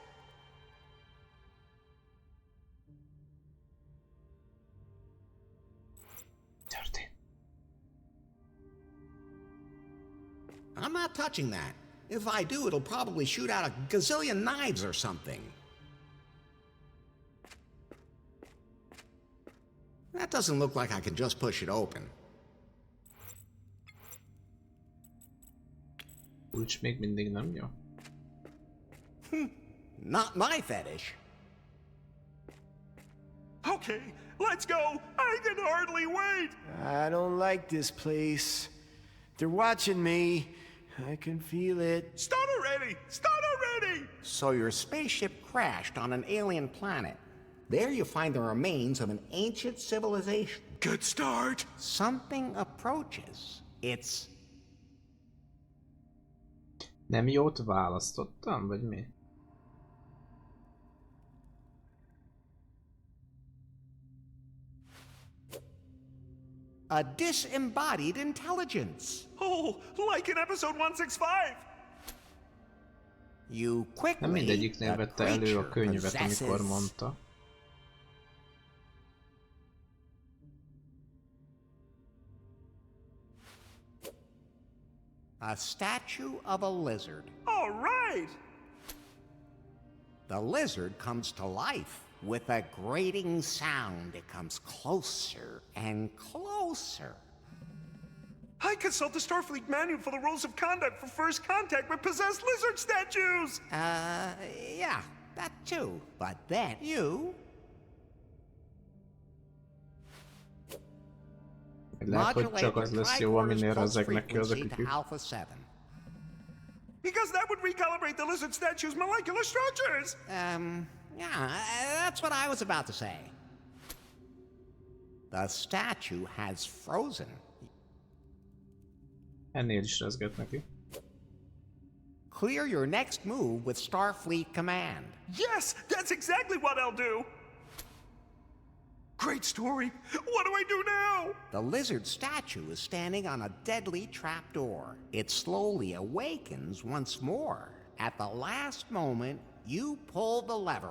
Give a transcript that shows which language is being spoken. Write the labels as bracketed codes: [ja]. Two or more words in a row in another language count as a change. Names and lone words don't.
[en] I'm not touching that. If I do, it'll probably shoot out a gazillion knives or something. That doesn't look like I can just push it open. [hu] Kulcs még mindig nem jó. [en] Not my fetish. Okay, let's go. I can hardly wait. I don't like this place. They're watching me. I can feel it. Start already! Start already! So your spaceship crashed on an alien planet. There you find the remains of an ancient civilization. Good start. Something approaches. It's [hu] Nem jót választottam, vagy mi? [en] a disembodied intelligence. Oh, like in episode 165. You [hu] Nem [en] quickly, [hu] mindegyiknél vette elő a könyvet, amikor mondta. [en] A statue of a lizard. All right. The lizard comes to life. With a grating sound, it comes closer and closer. I consult the Starfleet manual for the rules of conduct for first contact with possessed lizard statues. Yeah, that too. But then you [hu] Lehet, hogy csak az lesz jó, aminél rezegnek ki az a [en] frequency to alpha 7. Because that would recalibrate the lizard statue's molecular structures. Yeah, that's what I was about to say. The statue has frozen. [hu] Ennél is rezget neki. [en] Clear your next move with Starfleet Command. Yes, that's exactly what I'll do. Great story. What do I do now? The lizard statue is standing on a deadly trapdoor. It slowly awakens once more. At the last moment, you pull the lever.